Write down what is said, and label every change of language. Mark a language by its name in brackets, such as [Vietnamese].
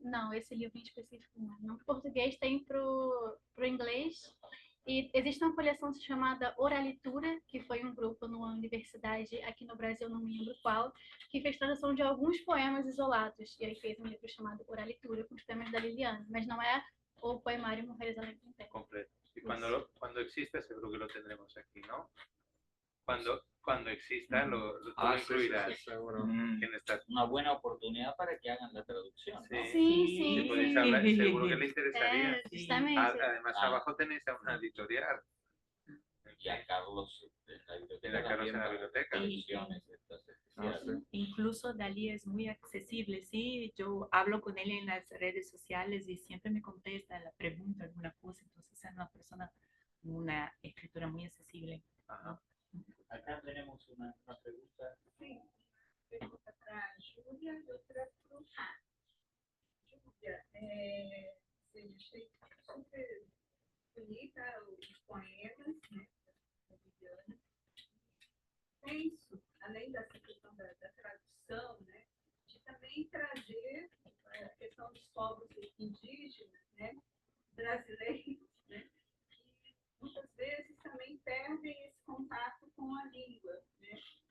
[Portuguese] não, esse livro em específico não. Para o português tem pro inglês. E existe uma coleção chamada Oralitura, que foi um grupo numa universidade aqui no Brasil, não me lembro qual, que fez tradução de alguns poemas isolados. E aí fez um livro chamado Oralitura, com os poemas da Liliana. Mas não é o poemário Mujeres a la Intemperie. Completo. [Spanish] Y cuando exista, seguro que lo tendremos aquí, ¿no? Cuando exista, lo incluirás. Sí, seguro. En esta... Una buena oportunidad para que hagan la traducción, ¿no? [Portuguese] Sim. [Spanish] Si podéis hablar, seguro que le interesaría. Justamente. Además, abajo tenéis a una editorial. Y a Carlos en la biblioteca. Y a Carlos en la también, biblioteca. traducciones estas especiales. Incluso Dalí es muy accesible, sí. Yo hablo con él en las redes sociales y siempre me contesta, la pregunta alguna cosa. Entonces es una persona, una escritora muy accesible. Ajá. Acá tenemos una pregunta. [Portuguese] Sim, pergunta para a Júlia e outra para o Júlia, eu achei super bonita os poemas, né, da Viviana. Penso, além dessa questão da tradução, né, de também trazer a questão dos povos indígenas, né, brasileiros, né, que muitas vezes também perdem esse contato com a língua, né?